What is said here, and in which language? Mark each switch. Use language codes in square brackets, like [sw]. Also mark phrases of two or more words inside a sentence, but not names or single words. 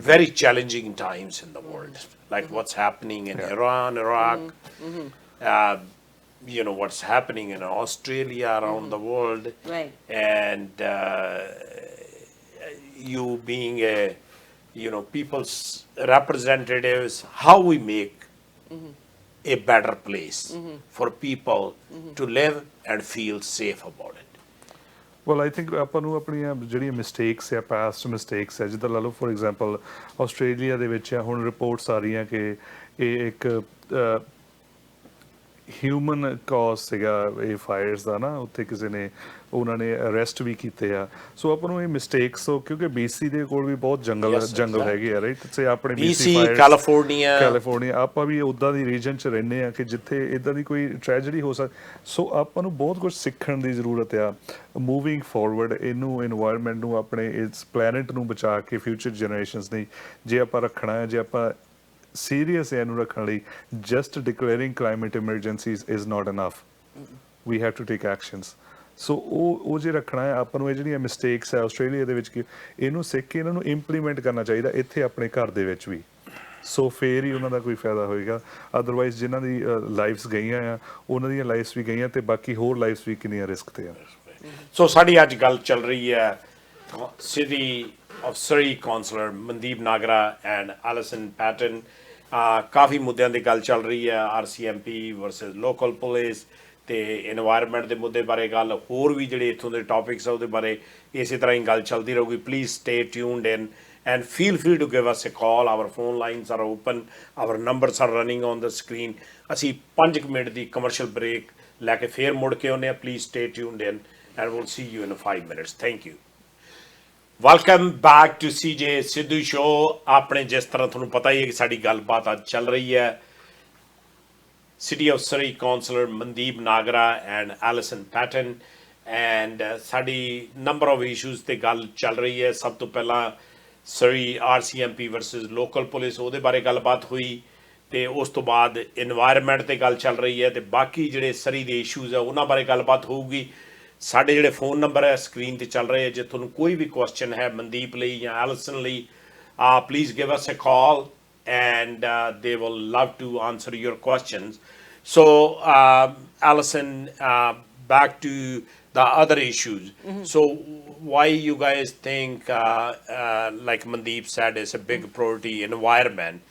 [en] very challenging times in the world. Like what's happening in Iran, Iraq, you know what's happening in Australia, around the world, and you being people's representatives, how we make a better place for people to live and feel safe about it. Well, I think [pa] ਆਪਾਂ ਨੂੰ ਆਪਣੀਆਂ ਜਿਹੜੀਆਂ ਮਿਸਟੇਕਸ ਆ [en] past mistakes [pa] ਆ ਜਿੱਦਾਂ ਲਾ ਲਓ [en] for example [pa] ਆਸਟ੍ਰੇਲੀਆ ਦੇ ਵਿੱਚ ਹੁਣ ਰਿਪੋਰਟਸ ਆ ਰਹੀਆਂ ਕਿ ਇਹ ਇੱਕ [en] human cause [pa] ਸੀਗਾ ਇਹ ਫਾਇਰਸ ਦਾ ਨਾ ਉੱਥੇ ਕਿਸੇ ਨੇ ਉਹਨਾਂ ਨੇ ਅਰੈਸਟ ਵੀ ਕੀਤੇ ਆ ਸੋ ਆਪਾਂ ਨੂੰ ਇਹ ਮਿਸਟੇਕਸ ਕਿਉਂਕਿ BC ਦੇ ਕੋਲ ਵੀ ਬਹੁਤ ਜੰਗਲ ਹੈਗੇ ਆ ਰਾਈਟ ਤੇ ਆਪਣੇ BC ਕੈਲੀਫੋਰਨੀਆ ਆਪਾਂ ਵੀ ਉੱਦਾਂ ਦੀ ਰੀਜਨ 'ਚ ਰਹਿੰਦੇ ਆ ਕਿ ਜਿੱਥੇ ਇੱਦਾਂ ਦੀ ਕੋਈ ਟ੍ਰੈਜਡੀ ਹੋ ਸਕਦੀ ਸੋ ਆਪਾਂ ਨੂੰ ਬਹੁਤ ਕੁਝ ਸਿੱਖਣ ਦੀ ਜ਼ਰੂਰਤ ਆ [en] moving forward [pa] ਇਹਨੂੰ ਇਨਵਾਇਰਨਮੈਂਟ ਨੂੰ ਆਪਣੇ ਇਸ ਪਲੈਨਟ ਨੂੰ ਬਚਾ ਕੇ [en] future generations [pa] ਲਈ ਜੇ ਆਪਾਂ ਰੱਖਣਾ ਹੈ ਜੇ ਆਪਾਂ serious ਇਹਨੂੰ ਰੱਖਣ ਲਈ [en] just declaring climate emergencies is not enough. We have to take actions. [pa] ਸੋ ਉਹ ਜੇ ਰੱਖਣਾ ਹੈ ਆਪਾਂ ਨੂੰ ਇਹ ਜਿਹੜੀਆਂ ਮਿਸਟੇਕਸ ਹੈ ਆਸਟ੍ਰੇਲੀਆ ਦੇ ਵਿੱਚ ਕਿ ਇਹਨੂੰ ਸਿੱਖ ਕੇ ਇਹਨਾਂ ਨੂੰ ਇੰਪਲੀਮੈਂਟ ਕਰਨਾ ਚਾਹੀਦਾ ਇੱਥੇ ਆਪਣੇ ਘਰ ਦੇ ਵਿੱਚ ਵੀ ਸੋ ਫੇਰ ਹੀ ਉਹਨਾਂ ਦਾ ਕੋਈ ਫਾਇਦਾ ਹੋਏਗਾ ਅਦਰਵਾਈਜ਼ ਜਿਨ੍ਹਾਂ ਦੀ ਲਾਈਫਸ ਗਈਆਂ ਆ ਉਹਨਾਂ ਦੀਆਂ ਲਾਈਫਸ ਵੀ ਗਈਆਂ ਤੇ ਬਾਕੀ ਹੋਰ ਲਾਈਫਸ ਵੀ ਕਿੰਨੀਆਂ ਰਿਸਕ ਤੇ ਆ ਸੋ ਸਾਡੀ ਅੱਜ ਗੱਲ ਚੱਲ ਰਹੀ ਹੈ [en] City of Surrey Councillor Mandeep Nagra and Alison Patton [pa] ਕਾਫੀ ਮੁੱਦਿਆਂ ਦੀ ਗੱਲ ਚੱਲ ਰਹੀ ਹੈ RCMP [en] versus local police [pa] ਤੇ ਇਨਵਾਇਰਨਮੈਂਟ ਦੇ ਮੁੱਦੇ ਬਾਰੇ ਗੱਲ ਹੋਰ ਵੀ ਜਿਹੜੇ ਇੱਥੋਂ ਦੇ ਟੌਪਿਕਸ ਆ ਉਹਦੇ ਬਾਰੇ ਇਸੇ ਤਰ੍ਹਾਂ ਹੀ ਗੱਲ ਚੱਲਦੀ ਰਹੂਗੀ [en] please stay tuned in and feel free to give us a call. Our phone lines are open, our numbers are running on the screen. [pa] ਅਸੀਂ 5 ਮਿੰਟ ਦੀ [en] commercial break [pa] ਲੈ ਕੇ ਫੇਰ ਮੁੜ ਕੇ ਆਉਂਦੇ ਹਾਂ [en] please stay tuned in and we'll see you in 5 minutes. Thank you. Welcome back to CJ Sidhu Show. [pa] ਆਪਣੇ ਜਿਸ ਤਰ੍ਹਾਂ ਤੁਹਾਨੂੰ ਪਤਾ ਹੀ ਹੈ ਕਿ ਸਾਡੀ ਗੱਲਬਾਤ ਅੱਜ ਚੱਲ ਰਹੀ ਹੈ [en] City of Surrey Councillor Mandeep Nagra and Alison Patton and [pa] ਸਾਡੀ [en] number of issues [pa] ਤੇ ਗੱਲ ਚੱਲ ਰਹੀ ਹੈ ਸਭ ਤੋਂ ਪਹਿਲਾਂ ਸਰੀ RCMP [en] versus local police [pa] ਉਹਦੇ ਬਾਰੇ ਗੱਲਬਾਤ ਹੋਈ ਤੇ ਉਸ ਤੋਂ ਬਾਅਦ ਇਨਵਾਇਰਨਮੈਂਟ ਤੇ ਗੱਲ ਚੱਲ ਰਹੀ ਹੈ ਤੇ ਬਾਕੀ ਜਿਹੜੇ ਸਰੀ ਦੇ ਇਸ਼ੂਜ਼ ਆ ਉਹਨਾਂ ਬਾਰੇ ਗੱਲਬਾਤ ਹੋਊਗੀ। ਸਾਡੇ ਜਿਹੜੇ [en] phone number [pa] ਹੈ ਸਕਰੀਨ ਤੇ ਚੱਲ ਰਹੇ ਆ, ਜੇ ਤੁਹਾਨੂੰ ਕੋਈ ਵੀ ਕੁਐਸਚਨ ਹੈ ਮਨਦੀਪ ਲਈ ਜਾਂ ਐਲਸਨ ਲਈ, [en] please give us a call and they will love to answer your questions. So Alison, back to the other issues. So why you guys think like Mandeep said, it's a big priority environment?